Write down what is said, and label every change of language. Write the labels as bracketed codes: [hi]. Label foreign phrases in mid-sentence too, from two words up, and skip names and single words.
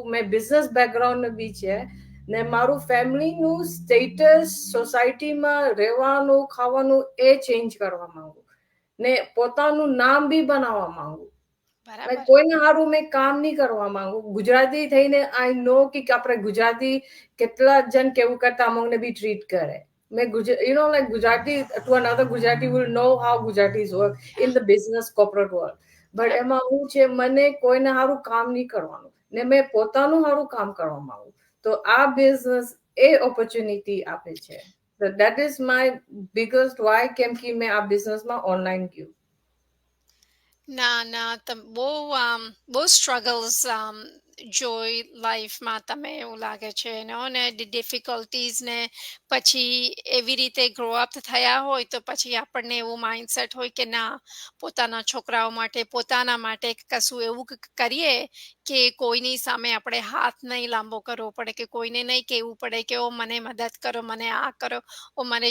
[gu] મેં [en] business background [gu] બી છે ને મારું ફેમિલીનું સ્ટેટસ સોસાયટીમાં રહેવાનું ખાવાનું એ ચેન્જ કરવા માંગુ ને પોતાનું નામ બી બનાવવા માંગુ. લાઈક બરાબર. કોઈને હારું મેં કામ નહીં કરવા માંગુ. ગુજરાતી થઈને [en] I know [gu] કે આપણે ગુજરાતી કેટલા જણ કેવું કરતા અમને બી ટ્રીટ કરે. [en] મેં like ગુજરાતી to another Gujarati will know how Gujaratis work in the business corporate world. [gu] બટ Yeah. એમાં હું છે મને કોઈને હારું કામ નહીં કરવાનું ને મેં પોતાનું હારું કામ કરવા માંગુ. તો આ બિઝનેસ એ ઓપોર્ચ્યુનિટી આપે છે. [en] That is my biggest why [gu] કેમ કે મેં આ બિઝનેસમાં ઓનલાઈન ગયું. ના, ના, બહુ સ્ટ્રગલ્સ જોઈ લાઈફમાં તમે એવું લાગે છે ને ડિફિકલ્ટીઝ ને પછી એવી રીતે [en] grow up [gu] થયા હોય તો પછી આપણને એવું માઇન્ડસેટ હોય કે ના પોતાના છોકરાઓ માટે પોતાના માટે કશું એવું કરીએ કે કોઈની સામે આપણે હાથ નહીં લાંબો કરવો પડે કે કોઈને નહીં કહેવું પડે કે ઓ મને મદદ કરો મને આ કરો ઓ મને